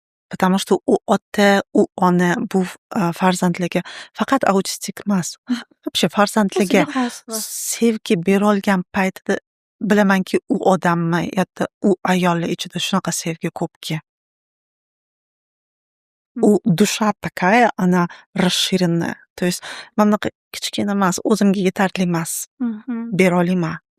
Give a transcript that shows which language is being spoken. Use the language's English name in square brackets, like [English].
[Russian] Потому что [Uzbek] u ota, u ona bu farzandlarga faqat autistik emas, вообще farzandlarga sevgi berolgan paytida bilamanki, u odammi yoki u ayollar ichida shunaqa sevgi ko'pki. [Russian] U dusha такая, она расширенная. То есть [Uzbek] mana bunaqa kichkina emas, o'zimga yetarli emas, bera olmayman.